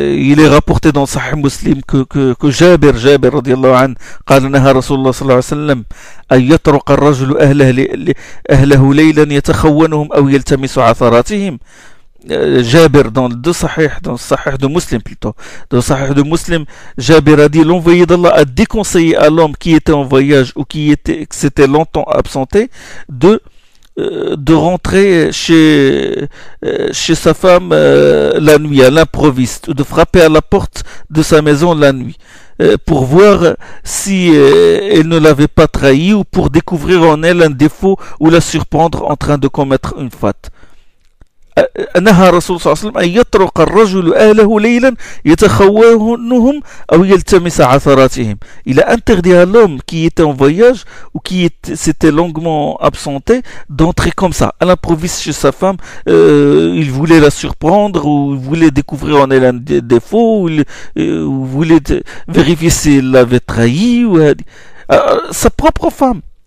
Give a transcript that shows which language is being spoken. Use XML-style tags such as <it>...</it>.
<fr>Il est rapporté dans Sahih Muslim que Jabir</fr> <ar>radiallahu anhu قال نهى رسول الله صلى الله عليه وسلم أن يطرق الرجل أهله ليلا يتخونهم أو يلتمس عثراتهم.</ar> <fr>Jabir dans le Sahih de Muslim plutôt, dans le Sahih de Muslim, Jabir a dit: l'envoyé d'Allah a déconseillé à l'homme qui était en voyage ou qui s'était longtemps absenté de rentrer chez sa femme la nuit à l'improviste, ou de frapper à la porte de sa maison la nuit pour voir si elle ne l'avait pas trahi, ou pour découvrir en elle un défaut ou la surprendre en train de commettre une faute.</fr> <ar>نهى الرسول صلى الله عليه وسلم أن يطرق الرجل أهله ليلا يتخونهم أو يلتمس عثراتهم.</ar> <fr>Il a interdit à l'homme qui était en voyage ou qui s'était longuement absenté d'entrer comme ça à l'improviste chez sa femme. Il voulait la surprendre, ou il voulait découvrir en elle un défaut, ou il voulait vérifier si elle l'avait trahi, ou sa propre femme.</fr>